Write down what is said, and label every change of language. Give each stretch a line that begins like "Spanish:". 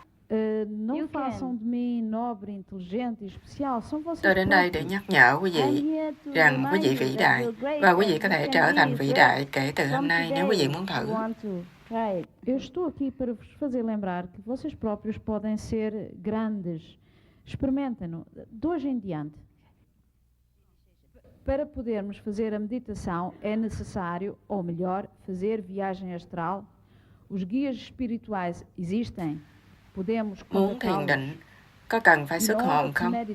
Portuguese: Não façam de mim nobre, inteligente e especial. São vocês.
Vietnamese: Tôi đến đây để nhắc nhở quý vị rằng quý vị vĩ đại và quý vị có thể trở thành vĩ đại kể từ hôm nay nếu quý vị muốn thử.
Portuguese: Eu estou aqui para vos fazer lembrar que vocês próprios podem ser grandes. Experimentem-no. De hoje em diante. Para podermos fazer a meditação é necessário, ou melhor, fazer viagem astral. Os guias espirituais existem. Podemos
Vietnamese: Muốn thiền định, có cần phải xuất hồn không?